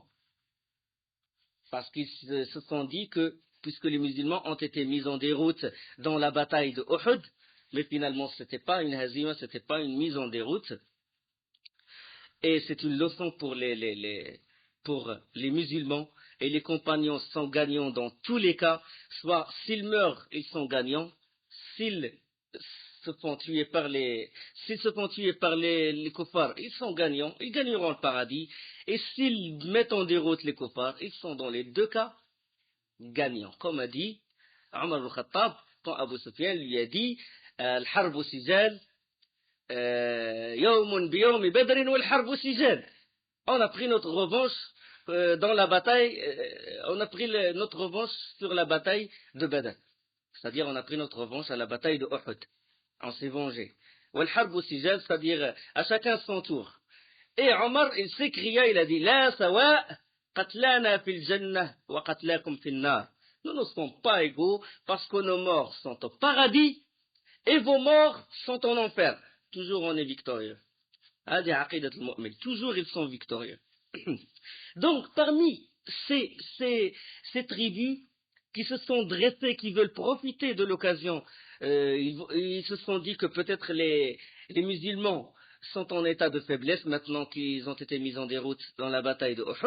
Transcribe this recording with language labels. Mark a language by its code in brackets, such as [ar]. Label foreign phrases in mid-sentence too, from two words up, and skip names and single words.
[fr] Parce qu'ils se sont dit que, puisque les musulmans ont été mis en déroute dans la bataille de Uhud, mais finalement ce n'était pas une hazima, ce n'était pas une mise en déroute, et c'est une leçon pour les musulmans, et les compagnons sont gagnants dans tous les cas, soit s'ils meurent, ils sont gagnants, s'ils se font tuer par les kuffars, ils sont gagnants, ils gagneront le paradis, et s'ils mettent en déroute les kuffars, ils sont dans les deux cas gagnants. Comme a dit Omar al-Khattab, quand Abu Sufyan lui a dit [ar] الحرب سجال، يوم بيوم بدر والحرب سجال. [fr] On a pris notre revanche dans la bataille, on a pris notre revanche sur la bataille de Badr. C'est-à-dire, on a pris notre revanche à la bataille de Uhud. On s'est vengé. [ar] والحرب سجال, [fr] c'est-à-dire à chacun son tour. Et Omar, il s'écria, il a dit [ar] لا سواء قتلانا في الجنة وقتلاكم في النار. [fr] Nous ne sommes pas égaux parce que nos morts sont au paradis et vos morts sont en enfer. Toujours on est victorieux. Toujours ils sont victorieux. Donc parmi ces tribus qui se sont dressées, qui veulent profiter de l'occasion, ils se sont dit que peut-être les musulmans sont en état de faiblesse maintenant qu'ils ont été mis en déroute dans la bataille de Uhud.